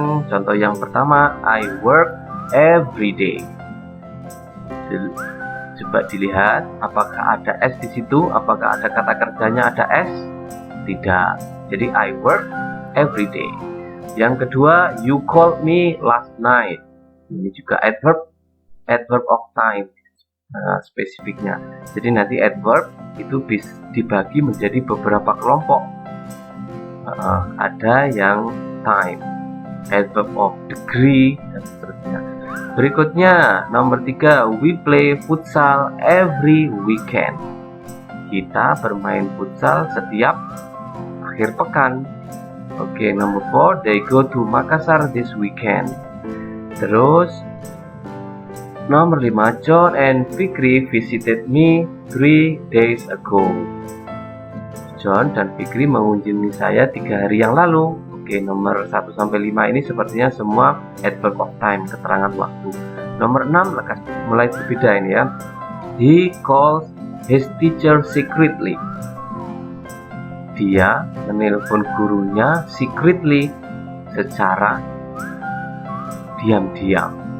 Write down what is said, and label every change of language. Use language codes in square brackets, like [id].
[id] Contoh yang pertama, [en] I work every day. [id] Coba dilihat apakah ada S di situ, apakah ada kata kerjanya ada S? Tidak. Jadi [en] I work every day. [id] Yang kedua, [en] you called me last night. [id] Ini juga adverb of time. Spesifiknya. Jadi nanti adverb itu bisa dibagi menjadi beberapa kelompok. Ada yang time, adverb of degree, dan seterusnya. Berikutnya nomor 3, [en] we play futsal every weekend. [id] Kita bermain futsal setiap akhir pekan. Oke, nomor 4, [en] they go to Makassar this weekend. [id] Terus nomor 5, [en] John and Fikri visited me 3 days ago. [id] John dan Fikri mengunjungi saya 3 hari yang lalu. Oke, nomor 1 sampai 5 ini sepertinya semua adverb of time, keterangan waktu. Nomor 6 mulai berbeda ini ya. [en] He calls his teacher secretly. [id] Dia menelpon gurunya secretly, secara diam-diam.